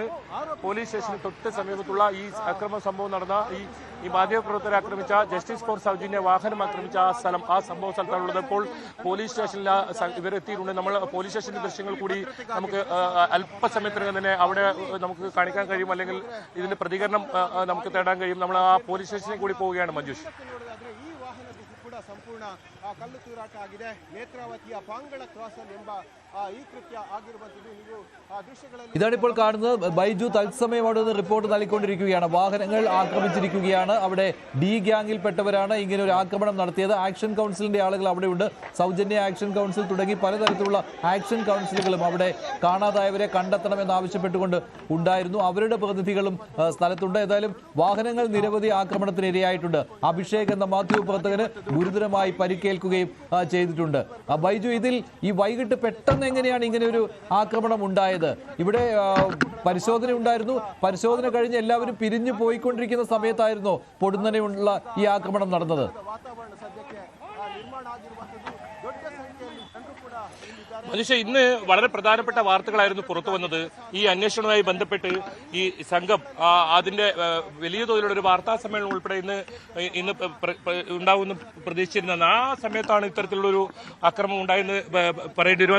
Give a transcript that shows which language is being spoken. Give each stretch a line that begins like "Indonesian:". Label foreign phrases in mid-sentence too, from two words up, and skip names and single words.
English: police station
Malayalam: തൊട്ട് സമീപത്തുള്ള ഈ അക്രമ സംഭവം നടന്ന ഈ മാധ്യമപ്രവർത്തകരെ ആക്രമിച്ച ജസ്റ്റിസ് ഫോർ സൗജന്യ വാഹനം ആക്രമിച്ച ആ സംഭവ സ്ഥലത്താണുള്ളത്. ഇപ്പോൾ
English: police station
Malayalam: ഇവരെത്തിയിട്ടുണ്ട്. നമ്മൾ
English: police station
Malayalam: ദൃശ്യങ്ങൾ കൂടി നമുക്ക് അല്പസമയത്തിനകം തന്നെ അവിടെ നമുക്ക് കാണിക്കാൻ കഴിയും, അല്ലെങ്കിൽ ഇതിന്റെ പ്രതികരണം നമുക്ക് തേടാൻ കഴിയും. നമ്മൾ ആ
English: police station
Malayalam: കൂടി പോവുകയാണ് മഞ്ജുഷ്.
Kannada: ಈ ವಾಹನಕ್ಕೂ ಕೂಡ ಸಂಪೂರ್ಣ ಕಲ್ಲು ತೂರಾಟ ಆಗಿದೆ. ನೇತ್ರಾವತಿಯ ಪಾಂಗಳ ಕ್ರಾಸಲ್ಲಿ ಎಂಬ ಈ ಕೃತ್ಯ ಆಗಿರುವಂತದ್ದು ನೀವು ದೃಶ್ಯಗಳಲ್ಲಿ
Malayalam: ഇതാണിപ്പോൾ കാണുന്നത്. ബൈജു തത്സമയം അവിടെ നിന്ന് റിപ്പോർട്ട് നൽകിക്കൊണ്ടിരിക്കുകയാണ്. വാഹനങ്ങൾ ആക്രമിച്ചിരിക്കുകയാണ്. അവിടെ ഡി ഗ്യാങ്ങിൽപ്പെട്ടവരാണ് ഇങ്ങനെ ഒരു ആക്രമണം നടത്തിയത്.
English: action council
Malayalam: ആളുകൾ അവിടെയുണ്ട്. സൗജന്യ
English: action council
Malayalam: തുടങ്ങി പലതരത്തിലുള്ള
English: action councils
Malayalam: അവിടെ കാണാതായവരെ കണ്ടെത്തണമെന്ന് ആവശ്യപ്പെട്ടുകൊണ്ട് ഉണ്ടായിരുന്നു. അവരുടെ പ്രതിനിധികളും സ്ഥലത്തുണ്ട്. ഏതായാലും വാഹനങ്ങൾ നിരവധി ആക്രമണത്തിന് ഇരയായിട്ടുണ്ട്. അഭിഷേക് എന്ന മാധ്യമപ്രവർത്തകന് ഗുരുതരമായി പരിക്കേൽക്കുകയും ചെയ്തിട്ടുണ്ട്. ബൈജു, ഇതിൽ ഈ വൈകിട്ട് പെട്ടെന്ന് എങ്ങനെയാണ് ഇങ്ങനെ ഒരു ആക്രമണം ഉണ്ടായത്? ഇവിടെ പരിശോധന ഉണ്ടായിരുന്നു. പരിശോധന കഴിഞ്ഞ് എല്ലാവരും പിരിഞ്ഞു പോയിക്കൊണ്ടിരിക്കുന്ന സമയത്തായിരുന്നോ പൊടുന്നനെയുള്ള ഈ ആക്രമണം നടന്നത്?
Kannada: ವಾತಾವರಣ ಸದ್ಯಕ್ಕೆ ನಿರ್ಮಾಣ ಆಗಿರುವಂತದ್ದು ದೊಡ್ಡ ಸಂಖ್ಯೆಯಲ್ಲಿ ಜನರು ಕೂಡ ಇಲ್ಲಿದ್ದಾರೆ.
Malayalam: മനുഷ്യ ഇന്ന് വളരെ പ്രധാനപ്പെട്ട വാർത്തകളായിരുന്നു പുറത്തു വന്നത്. ഈ അന്വേഷണവുമായി ബന്ധപ്പെട്ട് ഈ സംഘം അതിന്റെ വലിയ തോതിലുള്ള ഒരു വാർത്താ സമ്മേളനം ഉൾപ്പെടെ ഇന്ന് ഉണ്ടാവുമെന്ന് പ്രതീക്ഷിച്ചിരുന്നത്. ആ സമയത്താണ് ഇത്തരത്തിലുള്ളൊരു ആക്രമണം ഉണ്ടായെന്ന് പറയേണ്ടി വരും.